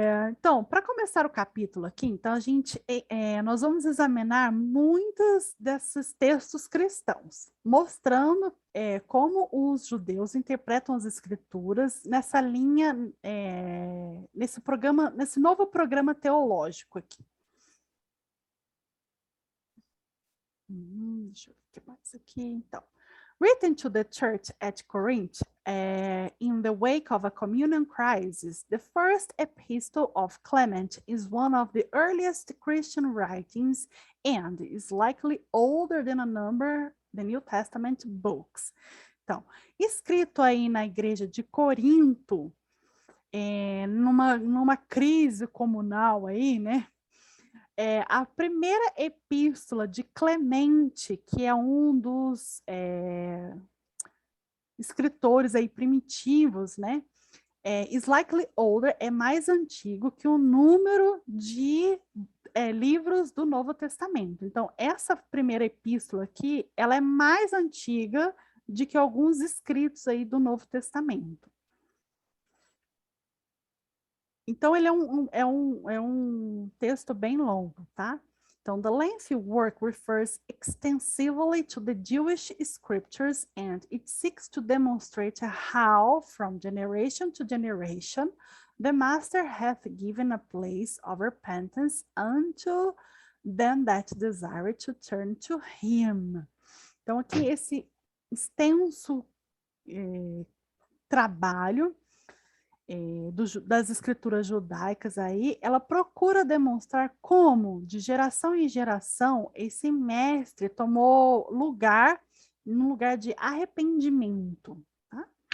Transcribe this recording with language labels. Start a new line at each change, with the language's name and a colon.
Portuguese: Então, para começar o capítulo aqui, então nós vamos examinar muitos desses textos cristãos, mostrando como os judeus interpretam as escrituras nessa linha, nesse novo programa teológico aqui. Deixa eu ver o que mais aqui, então.
English: Written to the church at Corinth, in the wake of a communion crisis, the first epistle of Clement is one of the earliest Christian writings and is likely older than a number the New Testament books.
Portuguese: Então, escrito aí na igreja de Corinto, numa crise comunal aí, né? A primeira epístola de Clemente, que é um dos escritores aí primitivos, né?
English: Is likely older,
Portuguese: é mais antigo que o número de livros do Novo Testamento. Então, essa primeira epístola aqui, ela é mais antiga do que alguns escritos aí do Novo Testamento. Então, ele é um texto bem longo, tá?
English: Então, the lengthy work refers extensively to the Jewish scriptures and it seeks to demonstrate how, from generation to generation, the Master hath given a place of repentance unto them that desire to turn to him.
Portuguese: Então, aqui esse extenso trabalho das escrituras judaicas aí, ela procura demonstrar como, de geração em geração, esse mestre tomou lugar num lugar de arrependimento. Tá?